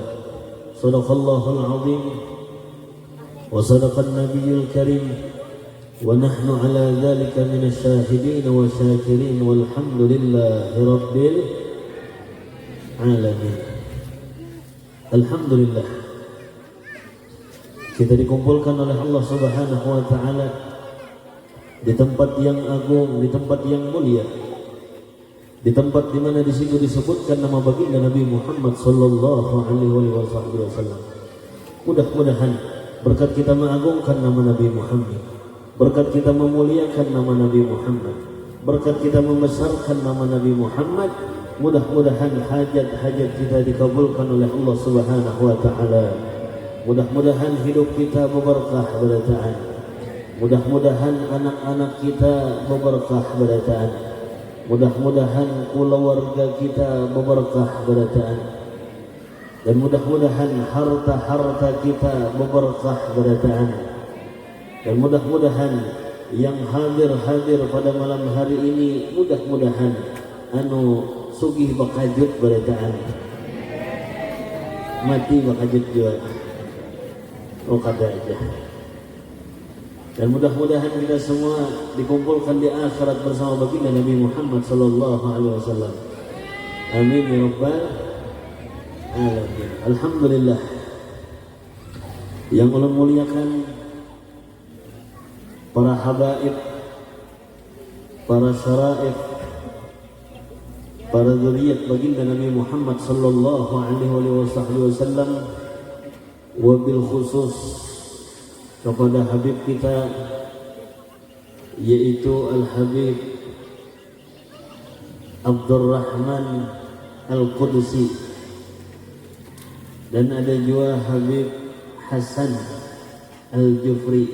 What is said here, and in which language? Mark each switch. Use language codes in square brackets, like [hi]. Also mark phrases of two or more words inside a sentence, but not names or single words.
[ar] صدق الله العظيم وصدق النبي الكريم ونحن على ذلك من الشاهدين والشاكرين والحمد لله رب العالمين. [id] Alhamdulillah, kita dikumpulkan oleh Allah [ar] سبحانه وتعالى [id] di tempat yang agung, di tempat yang mulia, di tempat di mana di situ disebutkan nama baginda Nabi Muhammad [ar] صلى الله عليه وسلم. [id] Mudah-mudahan berkat kita mengagungkan nama Nabi Muhammad, berkat kita memuliakan nama Nabi Muhammad, berkat kita membesarkan nama Nabi Muhammad, mudah-mudahan hajat-hajat kita dikabulkan oleh Allah [ar] سبحانه وتعالى. [id] Mudah-mudahan hidup kita berberkah berataan. Mudah-mudahan anak-anak kita berberkah berataan. Mudah-mudahan keluarga kita berberkah berataan. Dan mudah-mudahan harta-harta kita berberkah berataan. Dan mudah-mudahan yang hadir pada malam hari ini, mudah-mudahan [bjn] sugih bakajut berataan, mati bakajut juga, kada aja. [id] Dan mudah-mudahan kita semua dikumpulkan di akhirat bersama baginda Nabi Muhammad [ar] صلى الله عليه وسلم. آمين يا رب العالمين. [id] Alhamdulillah, yang Allah muliakan para habaib, para syaraif, para zuriat baginda Nabi Muhammad [ar] صلى الله عليه وسلم, وبالخصوص [id] kepada Habib kita yaitu Al-Habib Abdurrahman Al-Qudsi, dan ada juga Habib Hasan Al-Jufri.